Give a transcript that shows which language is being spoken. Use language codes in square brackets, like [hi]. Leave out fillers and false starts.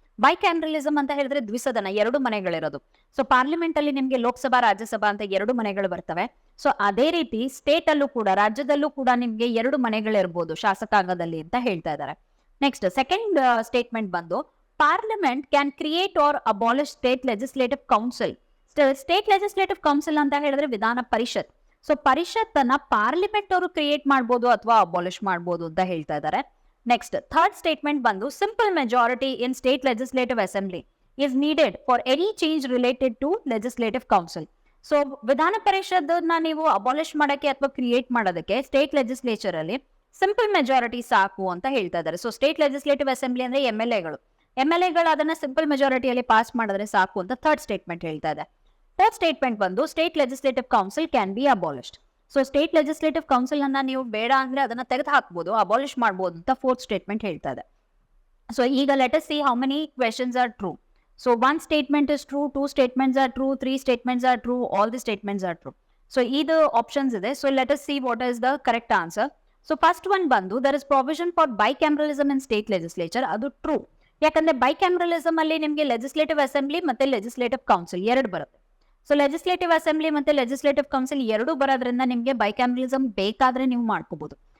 [kn] Bicameralism ಅಂತ ಹೇಳಿದ್ರೆ ದ್ವಿಸದನ, ಎರಡು ಮನೆಗಳಿರೋದು. ಸೊ ಪಾರ್ಲಿಮೆಂಟ್ ಅಲ್ಲಿ ನಿಮ್ಗೆ ಲೋಕಸಭಾ ರಾಜ್ಯಸಭಾ ಅಂತ ಎರಡು ಮನೆಗಳು ಬರ್ತವೆ. ಸೊ ಅದೇ ರೀತಿ ಸ್ಟೇಟ್ ಅಲ್ಲೂ ಕೂಡ, ರಾಜ್ಯದಲ್ಲೂ ಕೂಡ ನಿಮ್ಗೆ ಎರಡು ಮನೆಗಳಿರ್ಬೋದು ಶಾಸಕಾಂಗದಲ್ಲಿ ಅಂತ ಹೇಳ್ತಾ ಇದ್ದಾರೆ. ನೆಕ್ಸ್ಟ್ ಸೆಕೆಂಡ್ ಸ್ಟೇಟ್ಮೆಂಟ್ ಬಂದು, [en] Parliament can create or abolish state legislative council. [kn] State legislative council ಅಂತ ಹೇಳಿದ್ರೆ ವಿಧಾನ ಪರಿಷತ್. ಸೊ ಪರಿಷತ್ ಅನ್ನ ಪಾರ್ಲಿಮೆಂಟ್ ಅವರು ಕ್ರಿಯೇಟ್ ಮಾಡಬಹುದು ಅಥವಾ ಅಬಾಲಿಷ್ ಮಾಡಬಹುದು ಅಂತ ಹೇಳ್ತಾ ಇದ್ದಾರೆ. ನೆಕ್ಸ್ಟ್ ಥರ್ಡ್ ಸ್ಟೇಟ್ಮೆಂಟ್ ಬಂದು, [en] Simple majority in state legislative assembly is needed for any change related to legislative council. [kn] So ವಿಧಾನ ಪರಿಷತ್ನ ನೀವು ಅಬಾಲಿಷ್ ಮಾಡಕ್ಕೆ ಅಥವಾ ಕ್ರಿಯೇಟ್ ಮಾಡೋದಕ್ಕೆ ಸ್ಟೇಟ್ ಲೆಜಿಸ್ಲೇಚರ್ ಅಲ್ಲಿ ಸಿಂಪಲ್ ಮೆಜಾರಿಟಿ ಸಾಕು ಅಂತ ಹೇಳ್ತಾ ಇದ್ದಾರೆ. ಸೊ ಸ್ಟೇಟ್ ಲೆಜಿಸ್ಲೇಟಿವ್ ಅಸೆಂಬ್ಲಿ ಅಂದ್ರೆ MLA ಗಳು ಅದನ್ನ ಸಿಂಪಲ್ ಮೆಜಾರಿಟಿಯಲ್ಲಿ ಪಾಸ್ ಮಾಡಿದ್ರೆ ಸಾಕು ಅಂತ ಥರ್ಡ್ ಸ್ಟೇಟ್ಮೆಂಟ್ ಹೇಳ್ತಾ ಇದೆ. ಫೋರ್ತ್ ಸ್ಟೇಟ್ಮೆಂಟ್ ಬಂದು, [en] State legislative council can be abolished. [kn] So state legislative council ಅನ್ನ ನೀವು ಬೇಡ ಅಂದ್ರೆ ಅದನ್ನ ತೆಗೆದು ಹಾಕ್ಬೋದು, ಅಬಾಲಿಷ್ ಮಾಡಬಹುದು ಅಂತ ಫೋರ್ತ್ ಸ್ಟೇಟ್ಮೆಂಟ್ ಹೇಳ್ತಾ ಇದೆ. [en] So ಈಗ let us see how many questions are true. So 1 statement is true, 2 statements are true, 3 statements are true, all the statements are true. [kn] So ಇದು ಆಪ್ಷನ್ಸ್ ಇದೆ. [en] So let us see what is the correct answer. [kn] So first one ಬಂದು, [en] There is provision for bicameralism in state legislature. [kn] ಅದು true. ಯಾಕಂದ್ರೆ ಬೈಕ್ಯಾಮರಲಿಸಮ್ ಅಲ್ಲಿ ನಿಮಗೆ legislative assembly ಮತ್ತೆ legislative council ಎರಡು ಬರುತ್ತೆ. ಸೊ ಲೆಜಿಸ್ಲೇಟಿವ್ ಅಸೆಂಬ್ಲಿ ಮತ್ತೆ ಲೆಜಿಸ್ಲೇಟಿವ್ ಕೌನ್ಸಿಲ್ ಎರಡು ಬರೋದ್ರಿಂದ ನಿಮಗೆ ಬೈಕ್ಯಾಮರಲಿಸಮ್ ಬೇಕಾದ್ರೆ ನೀವು ಮಾಡ್ಕೋಬಹುದು.